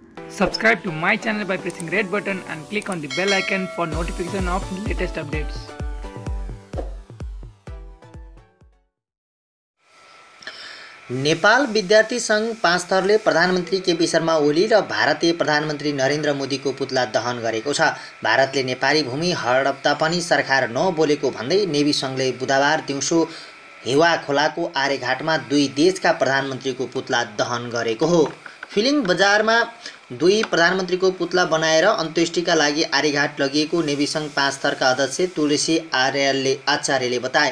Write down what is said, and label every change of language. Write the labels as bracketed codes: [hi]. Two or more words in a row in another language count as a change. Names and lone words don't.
[en] Subscribe to my channel by pressing red button and click on the bell icon for notification of latest updates. [ne] नेपाल विद्यार्थी संघ पाँचथरले प्रधानमन्त्री केपी शर्मा ओली र भारतीय प्रधानमन्त्री नरेन्द्र मोदीको पुतला दहन गरेको छ। भारतले नेपाली भूमि हडप्दा पनि सरकार नबोलेको भन्दै नेवी संघले बुधबार दिउँसो हेवा खोलाको आर्यघाटमा दुई देशका प्रधानमन्त्रीको पुतला दहन गरेको हो। फिलिङ बजारमा दुई प्रधानमन्त्रीको पुतला बनाएर अन्त्येष्टिका लागि आर्यघाट लगिएको नेवी संघ पाँचथरका अध्यक्ष तुलसी आचार्यले बताए।